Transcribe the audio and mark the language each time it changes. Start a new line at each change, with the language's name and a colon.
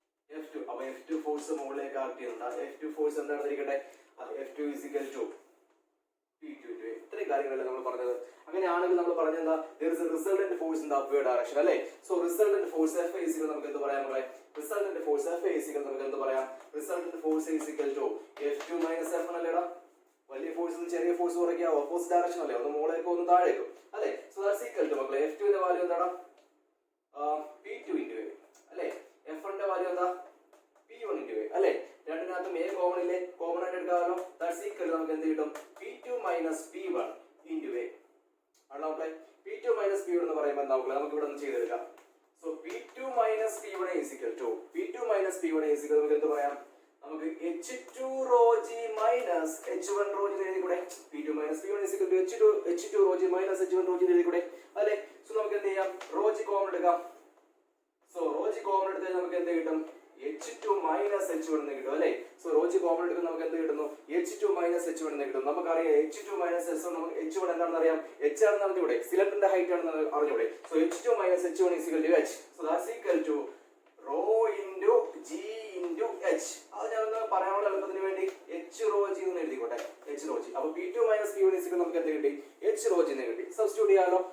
Malayalam: F2. അപ്പൊ F2 force മുകളിലേക്ക് act ചെയ്യുന്നുണ്ട്. F2 force എന്താണെന്നിരിക്കട്ടെ?
English: F2 is equal to P2 into A.
Malayalam: ഇത്രയും കാര്യങ്ങളല്ലേ നമ്മൾ പറഞ്ഞത്. അങ്ങനെയാണെങ്കിൽ നമ്മൾ പറഞ്ഞെന്താ?
English: there is a resultant force in the upward direction അല്ലേ? so resultant force F is equal
Malayalam: നമുക്ക് എന്ത് പറയാം മക്കളെ?
English: resultant force F is equal
Malayalam: നമുക്ക് എന്ത് പറയാം?
English: resultant force is equal to F2 minus F അല്ലേടാ?
Malayalam: വലിയ ഫോഴ്സ് ചെറിയ ഫോഴ്സ് കുറയ്ക്കുക ഓപ്പോസിറ്റ് ഡയറക്ഷൻ അല്ലേ, ഒന്ന് മുകളിലേക്കോ ഒന്ന് താഴേക്കും അല്ലേ. സോ ദാറ്റ്സ് ഈക്വൽ ടു മക്കളെ F2 ന്റെ വാല്യൂ എന്താണ് P2 into A അല്ലേ. F1 ന്റെ വാല്യൂ എന്താ P1 into A അല്ലേ. രണ്ടിനകത്തും A കോമൺ ഇല്ലേ, കോമൺ ആയിട്ട് എടുക്കാമല്ലോ. ദാറ്റ്സ് ഈക്വൽ നമുക്ക് എന്ത് കിട്ടും P2 minus P1 into A ആണ് മക്കളെ. P2 minus P1 എന്ന് പറയുമ്പോൾ എന്താ മക്കളെ നമുക്ക് ഇവിടെ ഒന്ന് ചെയ്തെടുക്കാം. So P2 minus P1 is equal to P2 minus P1 is equal നമുക്ക് എന്ത് പറയാം, നമുക്ക് H2 rho g minus H1 rho g എഴുതി കൂടെ.
English: P2 minus P1 is equal to H2 rho g minus H1 rho g എഴുതി കൂടെ അല്ലേ.
Malayalam: So നമുക്ക് എന്ത് ചെയ്യാം, rho g കോമൺ എടുക്കാം. സോ rho g കോമൺ എടുത്താൽ നമുക്ക് എന്ത് കിട്ടും H2 minus H1 എന്ന് കിട്ടും അല്ലേ. സോ rho g കോമൺ എടുക്കുമ്പോൾ നമുക്ക് എന്ത് കിട്ടുന്നു H2 minus H1 എന്ന് കിട്ടും. നമുക്കറിയാം H2 minus H1 നമുക്ക് H1 എന്താണെന്ന് അറിയാം, H ആണെന്ന് അറിഞ്ഞൂടെ, സിലിണ്ടറിന്റെ ഹൈറ്റ് ആണെന്ന് അറിഞ്ഞൂടെ.
English: So H2 minus H1 is equal to H. So that's equal to rho into g into H.
Malayalam: അത് ഞാനൊന്ന് പറയാനുള്ള എളുപ്പത്തിന് വേണ്ടി H rho g എന്ന് എഴുതിക്കോട്ടെ, H rho g. അപ്പോൾ P2 minus P1 is equal നമുക്ക് എന്ത് കിട്ടി H rho g എന്ന് കിട്ടി. സബ്സ്റ്റിറ്റ്യൂട്ട് ചെയ്യാലോ.